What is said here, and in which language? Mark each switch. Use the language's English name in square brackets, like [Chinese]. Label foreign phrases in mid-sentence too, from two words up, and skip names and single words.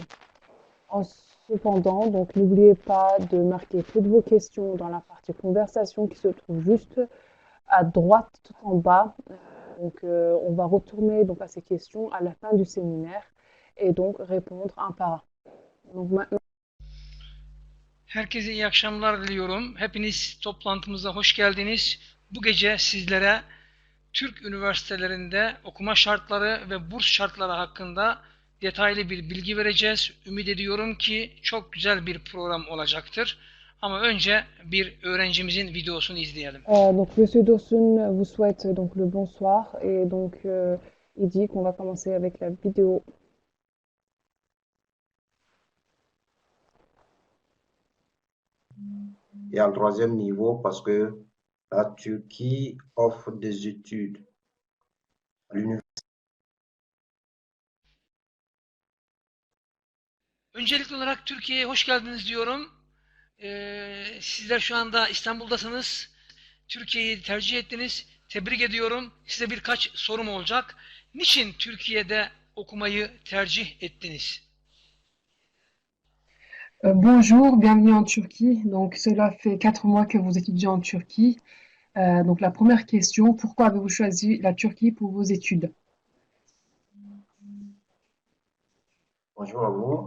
[French] Cependant, n'oubliez pas de marquer toutes vos questions dans la partie conversation qui se trouve juste à droite tout en bas. On va retourner à ces questions à la fin du séminaire et répondre un par un. Donc maintenant. [Turkish] Herkese iyi akşamlar diliyorum. Hepiniz toplantımıza hoş geldiniz. Bu gece sizlere Türk üniversitelerinde okuma şartları ve burs şartları hakkında detaylı bir bilgi vereceğiz. Ümit ediyorum ki çok güzel bir program olacaktır. Ama önce bir öğrencimizin videosunu izleyelim. [French] Monsieur Dursun vous souhaite le bonsoir et il dit qu'on va commencer avec la vidéo. Et en troisième niveau, parce que la Turquie offre des études à l'université. [Turkish] Öncelikli olarak Türkiye'ye hoş geldiniz diyorum. Sizler şu anda İstanbul'dasınız. Türkiye'yi tercih ettiniz. Tebrik ediyorum. Size birkaç sorum olacak. Niçin Türkiye'de okumayı tercih ettiniz? [French] Bonjour, bienvenue en Turquie. Donc, cela fait 4 mois que vous étudiez en Turquie. La première question, pourquoi avez-vous choisi la Turquie pour vos études? Bonjour à vous.